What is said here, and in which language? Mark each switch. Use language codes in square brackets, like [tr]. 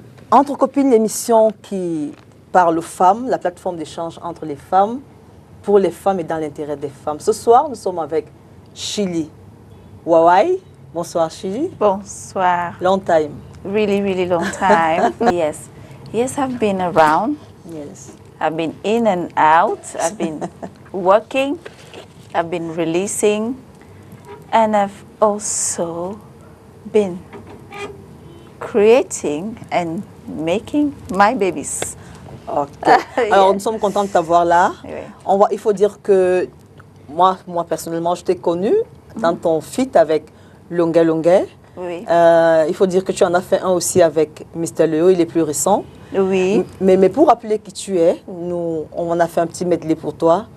[fr] Entre copines, l'émission qui parle aux femmes, la plateforme d'échange entre les femmes, pour les femmes et dans l'intérêt des femmes. Ce soir, nous sommes avec Chili Wawai. Bonsoir Chili. Bonsoir. [en] Long time. Really, really long time. Yes. Yes, I've been around. Yes. I've been in and out. I've been working. I've been releasing. And I've also been creating and making my babies. Okay. [fr] Alors, nous sommes contents de t'avoir là. Oui. Il faut dire que moi personnellement, je t'ai connu dans ton feat avec Longue Longue. Oui. Il faut dire que tu en as fait un aussi avec Mr. Léo, il est plus récent. Oui. Mais pour rappeler qui tu es, on en a fait un petit medley pour toi.